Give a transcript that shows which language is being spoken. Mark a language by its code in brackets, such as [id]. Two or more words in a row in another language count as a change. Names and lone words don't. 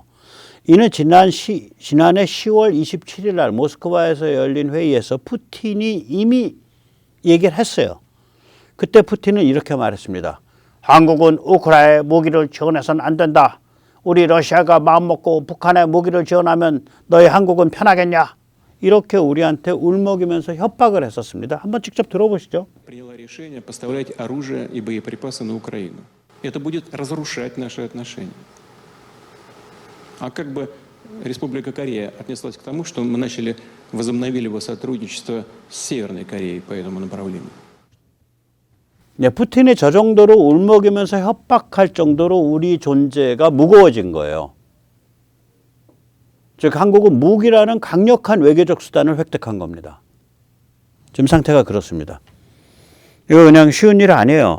[ko] 이는 지난해 10월 27일 날 모스크바에서 열린 회의에서 푸틴이 이미 얘기를 했어요. 그때 푸틴은 이렇게 말했습니다. 한국은 우크라이나에 무기를 지원해서는 안 된다. 우리 러시아가 마음먹고 북한에 무기를 지원하면 너희 한국은 편하겠냐? 이렇게 우리한테 울먹이면서 협박을 했었습니다. 한번 직접 들어보시죠. [ru] приняла решение поставлять оружие и боеприпасы на Украину. Это будет разрушать наши отношения. А как бы Республика Корея отнеслась к тому, что мы возобновили его сотрудничество с Северной Кореей по этому направлению? [ko] 네, 푸틴이 저 정도로 울먹이면서 협박할 정도로 우리 존재가 무거워진 거예요. 즉 한국은 무기라는 강력한 외교적 수단을 획득한 겁니다. 지금 상태가 그렇습니다. 이거 그냥 쉬운 일 아니에요.